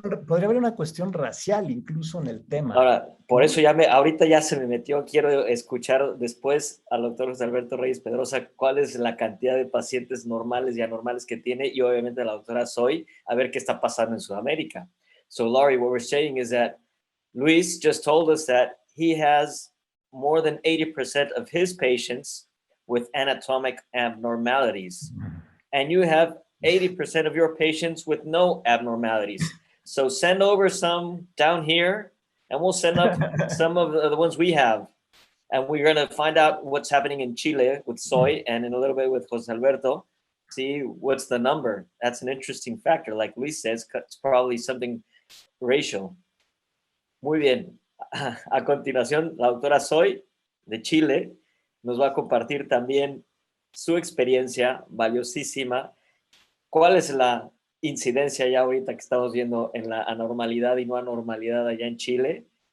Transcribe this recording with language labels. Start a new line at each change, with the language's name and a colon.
Spanish: Podría haber una cuestión racial incluso en el tema. Ahora, por eso ahorita ya se me metió, quiero escuchar después al doctor José Alberto Reyes Pedrosa cuál es la cantidad de pacientes normales y anormales que tiene y obviamente a la doctora Zoe, a ver qué está pasando en Sudamérica.
English: So, Laurie, what we're saying is that Luis just told us that he has more than 80% of his patients with anatomic abnormalities. And you have 80% of your patients with no abnormalities. So send over some down here and we'll send up some of the ones we have. And we're going to find out what's happening in Chile with Zoe and in a little bit with Jose Alberto. See what's the number. That's an interesting factor. Like Luis says, it's probably something racial.
Spanish: Muy bien. A continuación, la doctora Zoe de Chile nos va a compartir también su experiencia valiosísima. ¿Cuál es la incidencia ya ahorita que estamos viendo en la anormalidad y no anormalidad allá en Chile?